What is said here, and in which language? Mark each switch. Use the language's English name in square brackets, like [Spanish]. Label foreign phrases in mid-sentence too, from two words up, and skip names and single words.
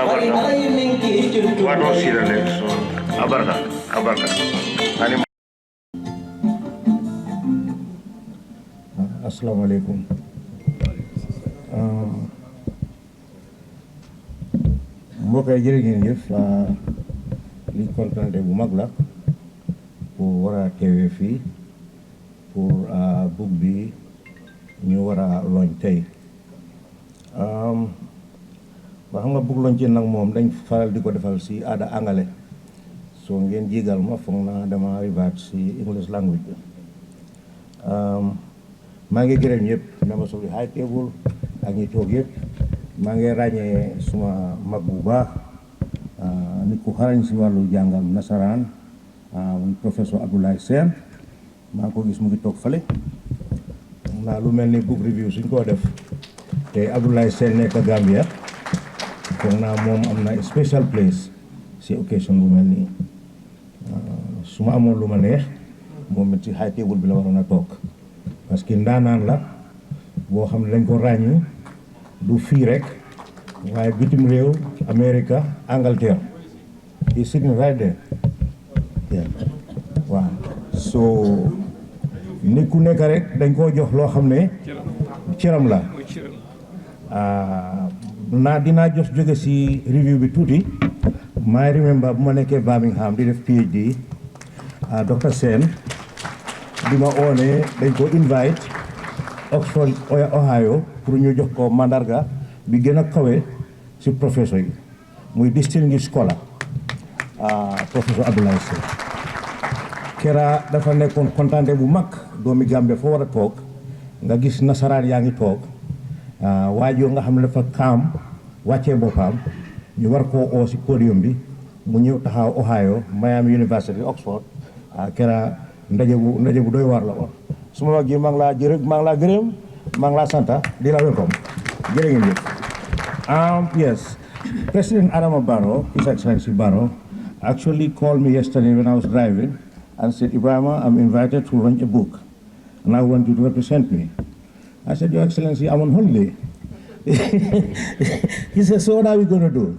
[English] What was here next? Abarka. [Arabic] السلام عليكم. [Wolof] Mbokk yi jërë ngeen jëf li kontante bu mag la pour war a teewee fii pour book bi ñu war a launch tey ba xam nga bugg lañ ci nag moom dañ faral di ko defal si aada angale so ngeen jégal ma foog naa dama revert si [English] English language [Wolof] bi maa ngi gërëm ñëpp [English] members of the high table [Wolof] ak ñi toog yëpp maa ngi ràññee suma mag bu baax nit ku xarañ si wàllu jàngam nasaraan muy professeur Abdoulaye Sène maa ngi ko gis mu ngi toog fale naa lu mel ni [English] book review [Wolof] suñ koo def te Abdoulaye Sène nekk Gambia foog naa moom am na [English] special place [Wolof] si occasion bu mel nii su ma amoon lu ma neex moom it si [English] high table [Wolof] bi la waroon a toog parce que ndaanaan la boo xam ne dañ ko ràññi du fii rek waaye bitim réew America Angleterre [English] he's sitting right there [Wolof] waaw so nit ku nekk rek dañ koo jox loo xam ne cëram la dinaa jos jóge si review bi tuuti may remember bu ma nekkee Birmingham di def PhD Dr. Sène bi ma oone dañ ko invite Oxford Ohio pour ñu jox ko mandarga bi gën a kawe si professeur yi muy [English] distinguished scholar [Wolof] professeur Abdoulaye Sène kera dafa nekkoon kontante bu mag doomi Gambie foo war a toog nga gis nasaraan yaa ngi toog waajoo nga xam ne dafa kaam wàccee boppam ñu war koo oo si podium bi mu ñëw taxaw Ohio Miami University Oxford kera ndaje bu doy waar la woon suma mag yi maa ngi laa gërëm maa ngi laa santa di la welcome jërë ngeen jëf [English] yes President Adama Barrow, His Excellency Barrow, actually called me yesterday when I was driving and said, Ibrahima, I'm invited to launch a book and I want you to represent me. I said, Your Excellency, I'm on holiday. He said, so what are we going to do?